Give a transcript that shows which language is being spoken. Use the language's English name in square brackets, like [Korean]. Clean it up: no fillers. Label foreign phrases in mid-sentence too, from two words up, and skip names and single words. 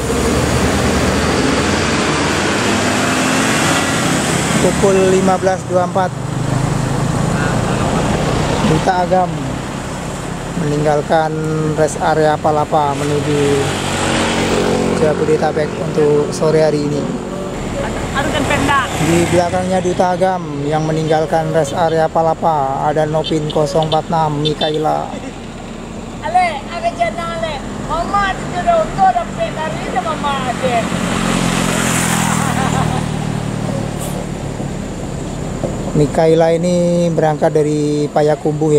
[Indonesian] Pukul 15.24 Duta Agam meninggalkan [English] rest area [Indonesian] Palapa menuju Jabodetabek untuk sore hari ini. Di belakangnya Duta Agam yang meninggalkan [English] rest area [Indonesian] Palapa ada Nopin 046 Mikaela. [Filipino] Ale, aga dyan na ale. Mama, dito daw to. Dapat na rin na mama atin. [Indonesian] Mikaela ini berangkat dari Payakumbuh ya.